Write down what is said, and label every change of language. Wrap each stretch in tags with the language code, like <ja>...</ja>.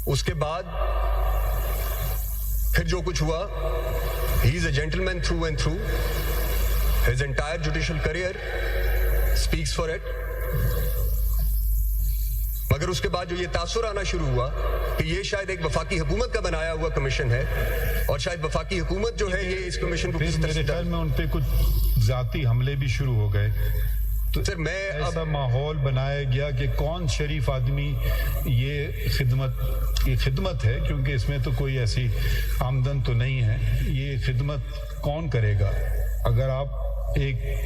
<ur>اس کے بعد پھر جو کچھ ہوا,</ur> <en>he is a gentleman through and through. His entire judicial career speaks for it.</en> <ur>مگر اس کے بعد جو یہ تاثر آنا شروع ہوا کہ یہ شاید ایک وفاقی حکومت کا بنایا ہوا کمیشن ہے, اور شاید وفاقی حکومت جو ہے یہ اس کمیشن کو میرے خیال میں ان پہ کچھ ذاتی حملے بھی شروع ہو گئے. تو سر میں ایسا ماحول بنایا گیا کہ کون شریف آدمی یہ خدمت ہے, کیونکہ اس میں تو کوئی ایسی آمدن تو نہیں ہے, یہ خدمت کون کرے گا؟ اگر آپ ایک</ur>